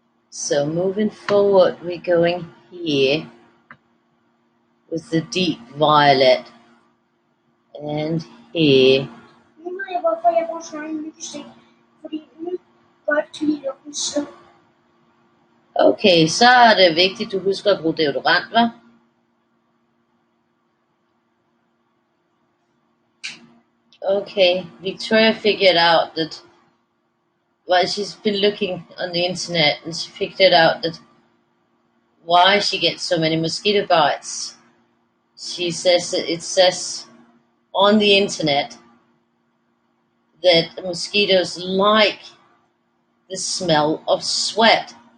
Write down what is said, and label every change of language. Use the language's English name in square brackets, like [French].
[English] So moving forward, we're going here with the deep violet, and here. [Danish] Nu ved jeg, hvorfor jeg bruger sådan en myggestik. Fordi nu godt kan lide lugten så. Okay, så er det vigtigt, du husker at bruge deodorant, hva'? [English] Okay, Victoria figured out that, well, she's been looking on the internet and she figured out that why she gets so many mosquito bites. She says that it says on the internet that mosquitoes like the smell of sweat.